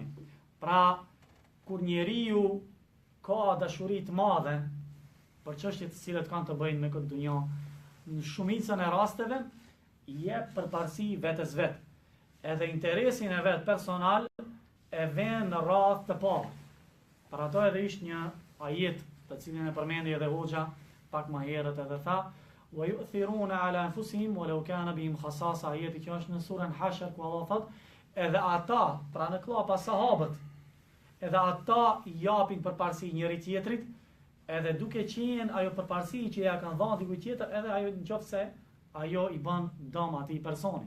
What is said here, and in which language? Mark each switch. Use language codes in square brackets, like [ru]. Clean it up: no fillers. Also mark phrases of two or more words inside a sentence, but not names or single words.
[sq] Pra, kur njeriu ka dashuri të madhe për çështjet të cilat kanë të bëjnë me këtë dunjë, në shumicën e rasteve i jep përparësi vetes vet. Edhe interesin e vet personal e vën në radhë të parë. Për ato edhe ishte një ajet të cilin e përmendi edhe hoxha pak më herët, edhe tha, [ar] ويؤثرون على أنفسهم ولو كان بهم خصاصة, [sq] ajeti që është në surën Hashr ku Allah thot, edhe ata, pra në klapa sahabët, edhe ata i japin përparësi njëri tjetrit, edhe duke qenë ajo përparësi që ja kanë dhënë dikujt tjetër, edhe ajo nëse ajo i bën dëm atij personit.